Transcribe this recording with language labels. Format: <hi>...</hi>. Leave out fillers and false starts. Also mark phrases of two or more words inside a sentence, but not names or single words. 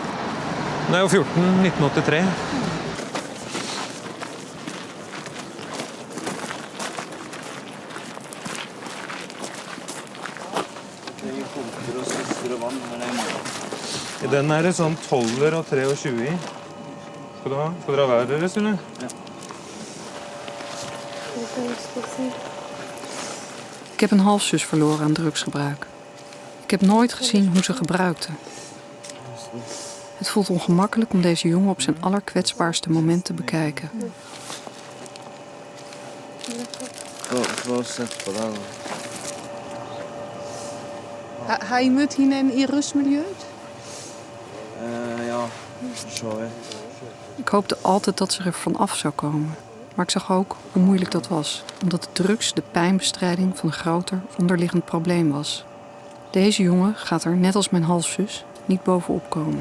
<no>Da jeg var 14, 1983. I den er det sånn 12 og 23 i. Skal du ha? Skal dere ha hver deres, eller? Ja.</no> <nl>Ik heb een halfzus verloren aan drugsgebruik. Ik heb nooit gezien hoe ze gebruikte. Het voelt ongemakkelijk om deze jongen op zijn allerkwetsbaarste moment te bekijken.</nl> <da>Har je mødt hende i rusmiljøet?</da> <nl>Ja, zo hè. Ik hoopte altijd dat ze er vanaf zou komen. Maar ik zag ook hoe moeilijk dat was. Omdat de drugs de pijnbestrijding van een groter onderliggend probleem was. Deze jongen gaat er, net als mijn halfzus, niet bovenop komen.</nl>